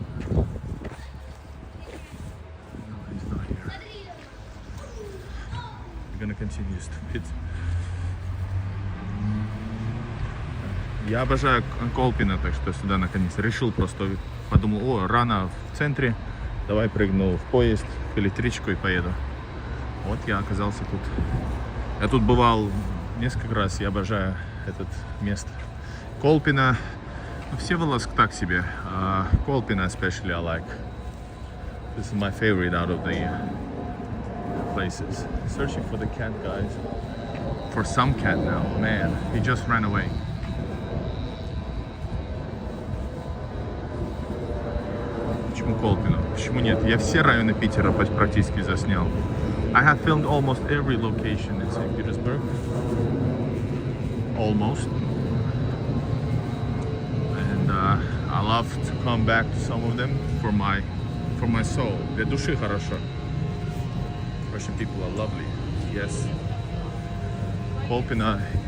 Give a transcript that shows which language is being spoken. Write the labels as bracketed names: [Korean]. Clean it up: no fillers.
[English] No, he's not here. We're gonna continue to feed. [Russian] Я обожаю Колпино, так что сюда наконец решил, просто подумал, рано в центре, давай прыгну в поезд, в электричку и поеду. Вот я оказался тут. Я тут бывал несколько раз, я обожаю это место. Kolpino, Всеволожск так себе. [English] Kolpino especially I like. This is my favorite out of the places. Searching for the cat, guys. for some cat now. Man, he just ran away. [Russian] Почему Kolpino? Почему нет? Я все районы Питера практически заснял. [English] I have filmed almost every location in St. Petersburg. Almost. And I love to come back to some of them for my soul. [Russian] Для души хорошо. [English] Russian people are lovely. Yes. Kolpino.